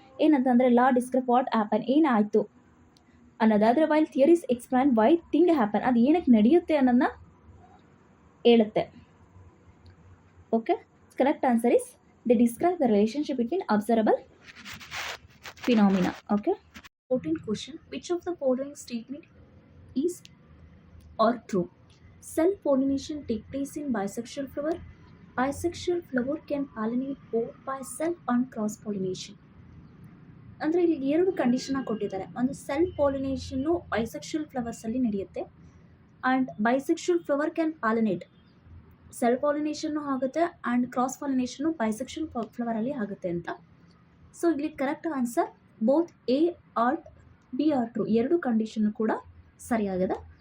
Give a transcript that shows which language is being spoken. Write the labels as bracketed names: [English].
[English] ಏನಂತಂದರೆ law describe what happen, [Kannada] ಏನಾಯಿತು ಅನ್ನೋದಾದರೆ, [English] while theories explain why thing happen, [Kannada] ಅದು ಏನಕ್ಕೆ ನಡೆಯುತ್ತೆ ಅನ್ನೋದನ್ನ ಹೇಳುತ್ತೆ. [English] Okay, correct answer is they describe the relationship between observable phenomena. Okay, 14th question, which of the following statement is or true? Self pollination take place in bisexual flower. Bisexual flower can pollinate both by self and cross pollination. [Kannada] ಅಂದರೆ ಇಲ್ಲಿ ಎರಡು ಕಂಡೀಷನ್ನ ಕೊಟ್ಟಿದ್ದಾರೆ. ಒಂದು self ಪಾಲಿನೇಷನ್ನು bisexual ಫ್ಲವರ್ಸಲ್ಲಿ ನಡೆಯುತ್ತೆ, and [English] Bisexual flower can pollinate. [Kannada] Self ಪಾಲಿನೇಷನ್ನು ಆಗುತ್ತೆ and cross ಪಾಲಿನೇಷನ್ನು bisexual ಫ್ಲವರಲ್ಲಿ ಆಗುತ್ತೆ ಅಂತ. So ಇಲ್ಲಿ [English] correct answer both A or B are true, [Kannada] ಎರಡು ಕಂಡೀಷನ್ನು ಕೂಡ ಸರಿಯಾಗಿದೆ.